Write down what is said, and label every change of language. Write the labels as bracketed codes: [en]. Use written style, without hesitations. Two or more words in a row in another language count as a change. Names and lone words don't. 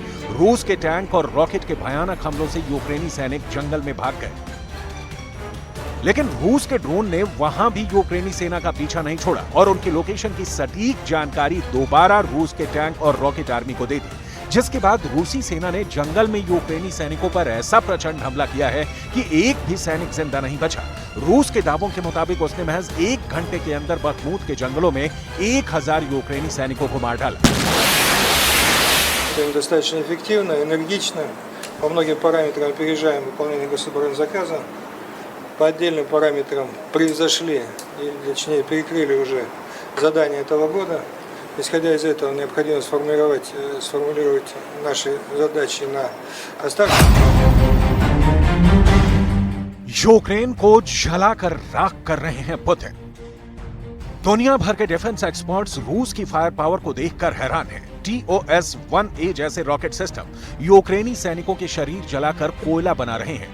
[hi] रूस के टैंक और रॉकेट के भयानक हमलों से यूक्रेनी सैनिक जंगल में भाग गए, लेकिन रूस के ड्रोन ने वहां भी यूक्रेनी सेना का पीछा नहीं छोड़ा और उनकी लोकेशन की सटीक जानकारी दोबारा रूस के टैंक और [en] rocket army [hi] को दे दी, जिसके बाद रूसी सेना ने जंगल में यूक्रेनी सैनिकों पर ऐसा प्रचंड हमला किया है कि एक भी सैनिक जिंदा नहीं बचा। रूस के दावों के मुताबिक उसने महज 1 घंटे के अंदर बखमूत के जंगलों में 1000 यूक्रेनी सैनिकों को मार डाला। [ru] Достаточно эффективно, энергично, по многим параметрам опережаем выполнение государственного заказа. По отдельным параметрам превзошли, или точнее перекрыли уже задания этого года. Исходя из этого, необходимо сформулировать наши задачи на оставшиеся. [hi] यूक्रेन को जलाकर राख कर रहे हैं पुतिन। दुनिया भर के [en] defence experts [hi] रूस की [en] fire power [hi] को देखकर हैरान हैं। TOS-1A जैसे [en] rocket system [hi] यूक्रेनी सैनिकों के शरीर जलाकर कोयला बना रहे हैं।